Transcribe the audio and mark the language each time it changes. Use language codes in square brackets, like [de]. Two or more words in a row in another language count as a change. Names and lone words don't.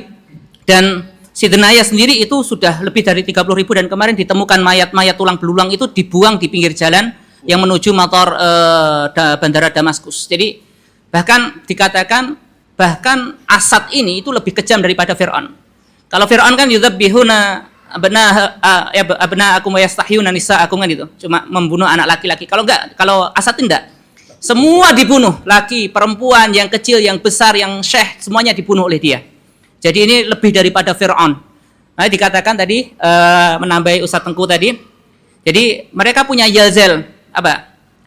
[id] Dan Sedenaya sendiri itu sudah lebih dari 30.000, dan kemarin ditemukan mayat-mayat tulang belulang itu dibuang di pinggir jalan yang menuju motor bandara Damaskus. Jadi bahkan dikatakan Assad ini itu lebih kejam daripada Fir'aun. Kalau Fir'aun kan [ar] يذبحون أبناءكم ويستحيون نساءكم, [id] kan itu, cuma membunuh anak laki-laki. Kalau Assad tidak. Semua dibunuh, laki, perempuan, yang kecil, yang besar, yang syekh, semuanya dibunuh oleh dia. Jadi ini lebih daripada Fir'aun. Nah, dikatakan tadi, menambahi Ustaz Tengku tadi, jadi mereka punya yalzel, apa?